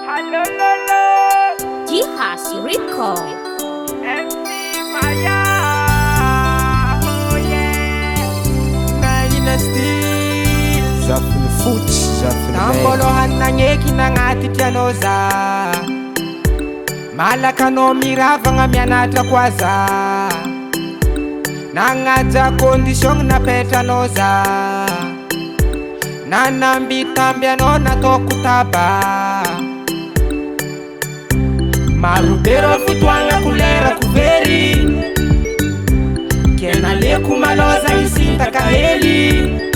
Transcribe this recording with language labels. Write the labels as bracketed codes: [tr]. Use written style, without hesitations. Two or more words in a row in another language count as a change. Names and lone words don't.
[mg] Jihaz Rico [en] MC Maya, oh yeah. Naina still [mg] Zafiny fotsy, zafiny tambôlôhany nagneky nagnaty tianao za, malaka anao miravagna mianatra koa za, nagnaja condition napetranao za, nanambitamby anao nataoko taba, marobe rô fotoagna kolerako very, kenaleko maloza isintaka hely,